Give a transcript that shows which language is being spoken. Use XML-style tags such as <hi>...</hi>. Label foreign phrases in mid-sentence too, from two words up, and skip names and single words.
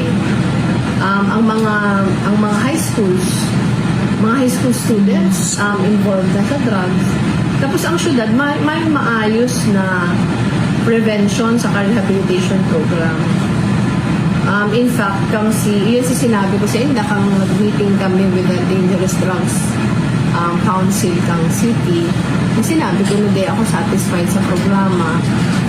<tl>Ang mga</tl> <en>high school students involved</en> <tl>na sa drugs. Tapos ang syudad may maayos na prevention sa</tl> <en>rehabilitation program. In fact,</en> <tl>yun si sinabi ko sa inyo, kang nag-meeting kami</tl> <en>with the Dangerous Drugs Council</en> <tl>kang city, sinabi ko na di ako satisfied sa programa.</tl>